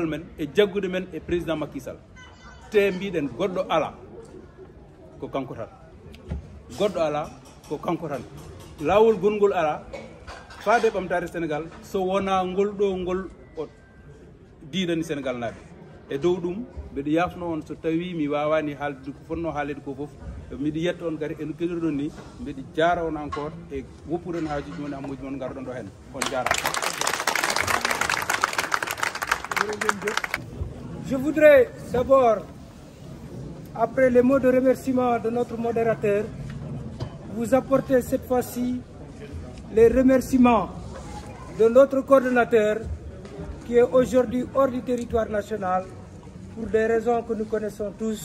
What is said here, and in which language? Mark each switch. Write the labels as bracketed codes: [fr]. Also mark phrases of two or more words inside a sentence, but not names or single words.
[ff] men e jaggude men e président Macky Sall te mbiɗen goɗɗo ala ko kanko tan goɗɗo ala ko kanko tan lawol gongol ala faade ɓamtare Sénégal so wona ngol ɗo ngol o diidani Sénégal naaɓe e dow ɗum mbiɗa yafno on so tawi mi wawani haalde ko fonno haalede ko foof miɗa yetta on gari eno keɗoɗon ni mbiɗa jara on encore e woppuɗon haajuji mon ammuji mon garɗon ɗo hen on jarama. [fr] Je voudrais d'abord, après les mots de remerciement de notre modérateur, vous apporter cette fois-ci les remerciements de notre coordonnateur qui est aujourd'hui hors du territoire national pour des raisons que nous connaissons tous.